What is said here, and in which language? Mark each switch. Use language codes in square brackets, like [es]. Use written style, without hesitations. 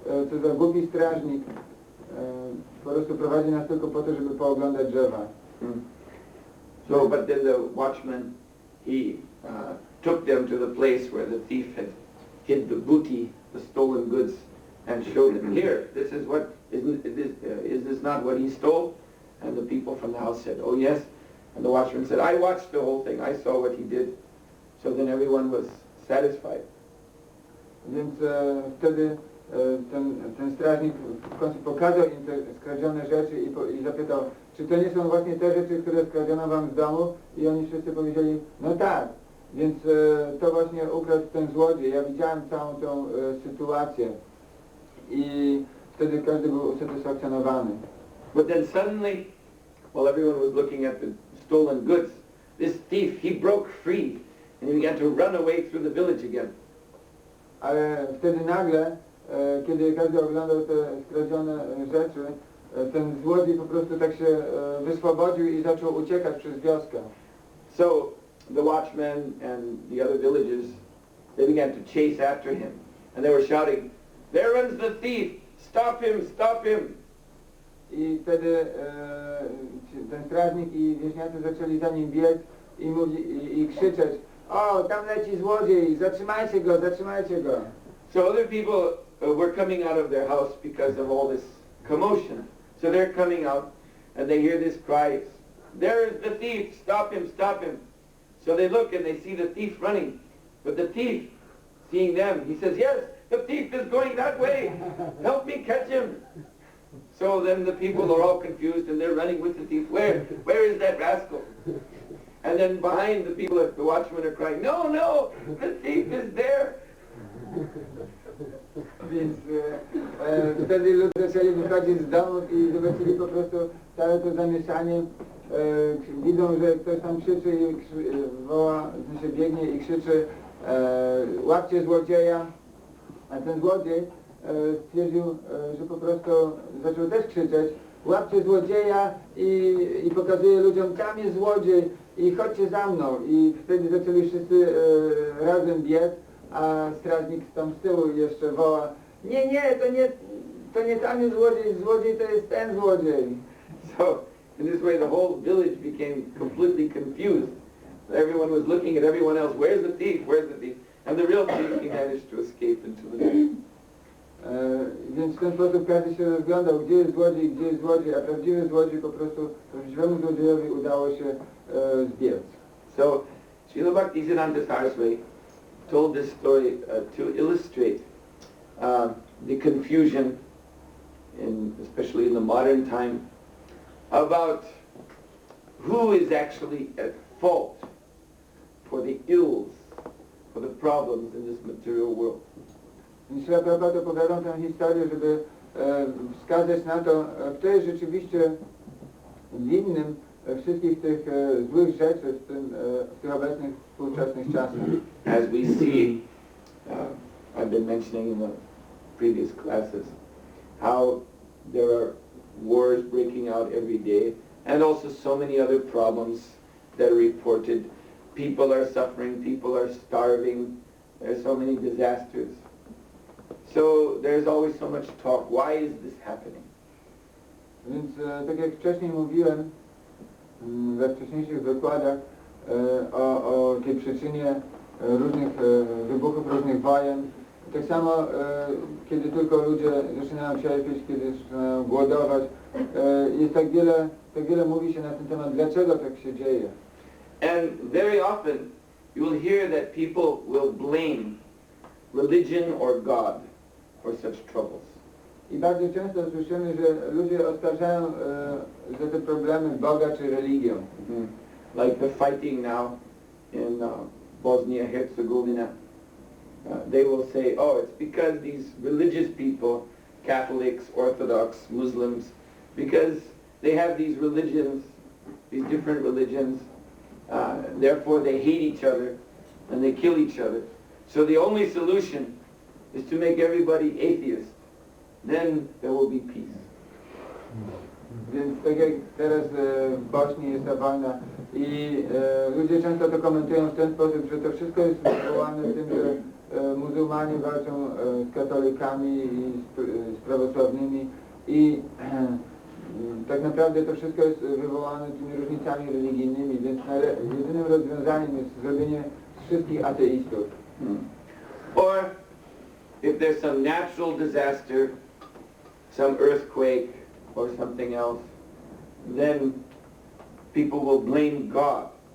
[pl] Co za głupi strażnik, po prostu prowadzi nas tylko po to, żeby pooglądać drzewa." [en] So, but then the watchman, he took them to the place where the thief had hid the booty the stolen goods and showed them, here, this is what, is this not what he stole? And the people from the house said, oh yes. And the watchman said, I watched the whole thing, I saw what he did. So then everyone was satisfied. [pl] Więc wtedy ten strażnik w końcu pokazał im te skradzione rzeczy i zapytał, czy to nie są właśnie te rzeczy, które skradziono wam z domu? I oni wszyscy powiedzieli, no tak, więc to właśnie ukradł ten złodziej. Ja widziałem całą tą sytuację i wtedy każdy był usatysfakcjonowany. [en] But then suddenly, while everyone was looking at the stolen goods, this thief, he broke free and he began to run away through the village again. [pl] Ale wtedy nagle, kiedy każdy oglądał te skradzione rzeczy, ten złodziej po prostu tak się wyswobodził i zaczął uciekać przez wioskę. [en] So the watchmen and the other villagers, they began to chase after him. And they were shouting, there runs the thief! Stop him! Stop him! [pl] I wtedy ten strażnik i wieśniacy zaczęli za nim biec i krzyczeć, o, tam leci złodziej, zatrzymajcie go, zatrzymajcie go. [en] So other people were coming out of their house because of all this commotion. So they're coming out and they hear this cry, there is the thief, stop him, stop him. So they look and they see the thief running. But the thief, seeing them, he says, yes, the thief is going that way. Help me catch him. So then the people are all confused and they're running with the thief. Where is that rascal? And then behind the people, the watchmen are crying, no, no, the thief is there. [pl] Więc wtedy ludzie zaczęli wychodzić z domów i zobaczyli po prostu całe to zamieszanie. Widzą, że ktoś tam krzyczy i woła, się biegnie i krzyczy, łapcie złodzieja. A ten złodziej stwierdził, że po prostu zaczął też krzyczeć, łapcie złodzieja i pokazuje ludziom, tam jest złodziej i chodźcie za mną. I wtedy zaczęli wszyscy razem biec, a strażnik tam z tyłu jeszcze woła, nie, to nie tam jest złodziej to jest ten złodziej. [en] So in this way the whole village became completely confused. Everyone was looking at everyone else, where's the thief, where's the thief? And the real thief, he managed to escape into the night. [pl] Więc w ten sposób każdy się rozglądał, gdzie jest złodziej, a prawdziwy złodziej po prostu prawdziwemu złodziejowi udało się zbiec. [en] So Srila Bhaktisiddhanta Saraswati told this story to illustrate the confusion, especially in the modern time, about who is actually at fault for the ills, for the problems in this material world. [pl] Srila Prabhupada opowiadał tę historię, żeby wskazać na to, kto jest rzeczywiście winnym wszystkich tych złych rzeczy w tych obecnych współczesnych czasach. [en] As we see, I've been mentioning in the previous classes, how there are wars breaking out every day, and also so many other problems that are reported. People are suffering, people are starving, there are so many disasters. So there's always so much talk. Why is this happening? [pl] Więc tak jak wcześniej mówiłem we wcześniejszych wykładach o tej przyczynie różnych wybuchów, różnych wojen, tak samo kiedy tylko ludzie zaczynają cierpieć, kiedy zaczynają głodować, jest tak wiele mówi się na ten temat, dlaczego tak się dzieje. [en] And very often you will hear that people will blame religion or God for such troubles. [pl] I bardzo często słyszymy, że ludzie oskarżają za te problemy Boga czy religię. [en] Like the fighting now in Bosnia-Herzegovina. They will say, oh, it's because these religious people, Catholics, Orthodox, Muslims, because they have these religions, these different religions, therefore they hate each other and they kill each other. So the only solution is to make everybody atheist. Then there will be peace. [pl] Więc tak jak teraz w Bośni jest ta wojna i ludzie często to komentują w ten sposób, że to wszystko jest wywołane tym, że muzułmanie walczą z katolikami i z prawosławnymi i tak naprawdę to wszystko jest wywołane tymi różnicami religijnymi, więc jedynym rozwiązaniem jest zrobienie z wszystkich ateistów. [en] Or if there's some natural disaster, some earthquake or something else, then people will blame God.